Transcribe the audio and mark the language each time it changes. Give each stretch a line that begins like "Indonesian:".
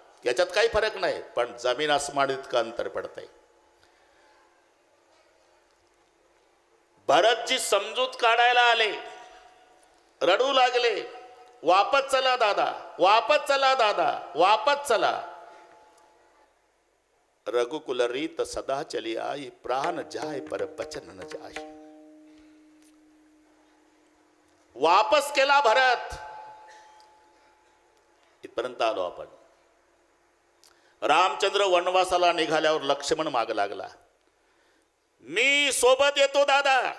Marathi: याच्यात काही फरक नाही, पण जमीन आसमान इतकं अंतर पडतंय. भरतजी समजूत काढायला आले, रडू लागले.
Hindi: वापस चला दादा, वापस चला दादा, वापस चला. रघुकुल रीत सदा चली आई, प्राण जाय पर बचन न जाय।
Marathi: वापस केला भरत, इथपर्यंत आलो आपण। रामचंद्र वनवासाला निघाल्यावर लक्ष्मण माग लागला, मी सोबत येतो दादा।